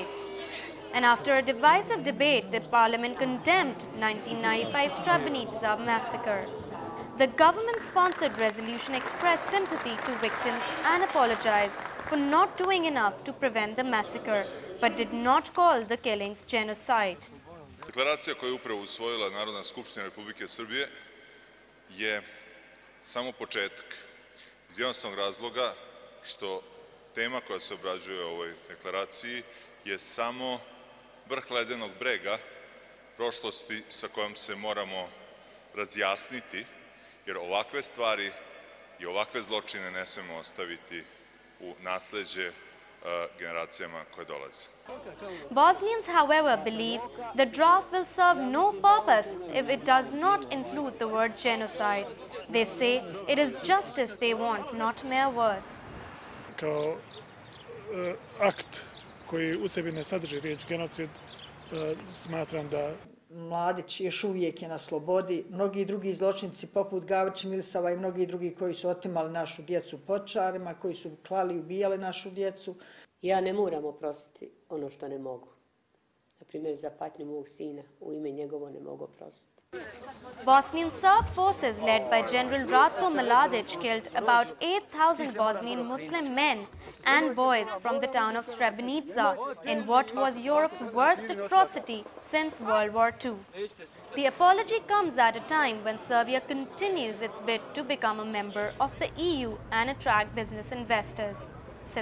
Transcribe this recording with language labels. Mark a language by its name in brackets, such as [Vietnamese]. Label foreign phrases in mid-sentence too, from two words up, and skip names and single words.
[English] And after a divisive debate, the Parliament condemned 1995 Srebrenica massacre. The government-sponsored resolution expressed sympathy to victims and apologized for not doing enough to prevent the massacre, but did not call the killings genocide. [Serbian] Deklaracija koju je upravo usvojila Narodna skupština Republike Srbije je samo početak. Iz jednostavnog razloga što tema koja se obrađuje u ovoj deklaraciji je samo vrh ledenog brega prošlosti sa kojom se moramo razjasniti, jer ovakve stvari i ovakve zločine ne smemo ostaviti u nasleđe generacijama koje dolaze. [English] Bosnians, however, believe the draft will serve no purpose if it does not include the word genocide. They say it is justice they want, not mere words. [Bosnian] Kao akt koji u sebi ne sadrži riječ genocid, smatram da Mladić još uvijek je na slobodi. Mnogi drugi zločinci poput Gavrića Milisava i mnogi drugi koji su otimali našu djecu počarima, koji su klali i ubijali našu djecu. Ja ne moram oprostiti ono što ne mogu. Na primjer, za patnju mog sina, u ime njegovo ne mogu oprostiti. [English] Bosnian Serb forces led by General Ratko Mladić killed about 8,000 Bosnian Muslim men and boys from the town of Srebrenica in what was Europe's worst atrocity since World War II. The apology comes at a time when Serbia continues its bid to become a member of the EU and attract business investors.